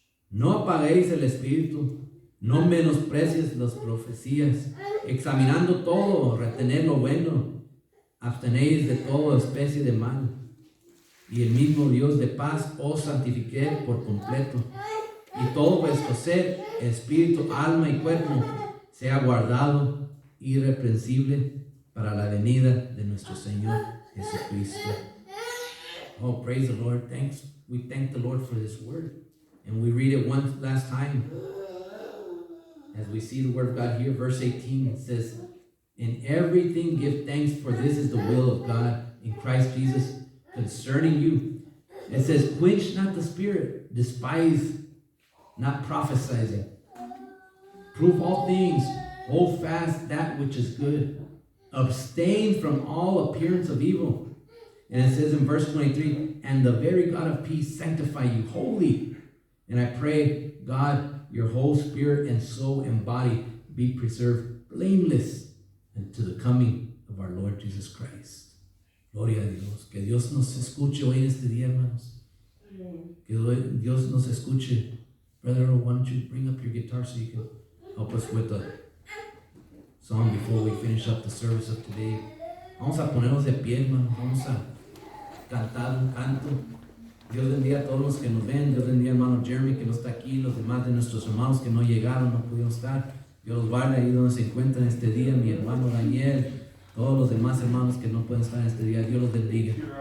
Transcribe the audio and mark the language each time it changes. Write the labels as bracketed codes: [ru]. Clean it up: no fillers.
[es] No apaguéis el espíritu, no menosprecies las profecías, examinando todo, retener lo bueno, abstenéis de toda especie de mal, y el mismo Dios de paz os santifique por completo, y todo vuestro ser, espíritu, alma y cuerpo sea guardado irreprensible para la venida de nuestro Señor Jesucristo. [en] Oh, praise the Lord. Thanks. We thank the Lord for this word. And we read it one last time. As we see the word of God here, verse 18, it says, in everything give thanks, for this is the will of God in Christ Jesus concerning you. It says, quench not the spirit, despise not prophesying. Prove all things, hold fast that which is good. Abstain from all appearance of evil. And it says in verse 23, and the very God of peace sanctify you wholly. And I pray, God, your whole spirit and soul and body be preserved blameless unto the coming of our Lord Jesus Christ. Gloria a Dios. [es] Que Dios nos escuche hoy en este día, hermanos. Que Dios nos escuche. [en] Brother, why don't you bring up your guitar so you can help us with a song before we finish up the service of today. [es] Vamos a ponernos de pie, hermanos. Vamos a cantar un canto. Dios bendiga a todos los que nos ven. Dios bendiga a hermano Jeremy que no está aquí. Los demás de nuestros hermanos que no llegaron, no pudieron estar. Dios los guarde ahí donde se encuentran este día. Mi hermano Daniel. Todos los demás hermanos que no pueden estar este día. Dios los bendiga.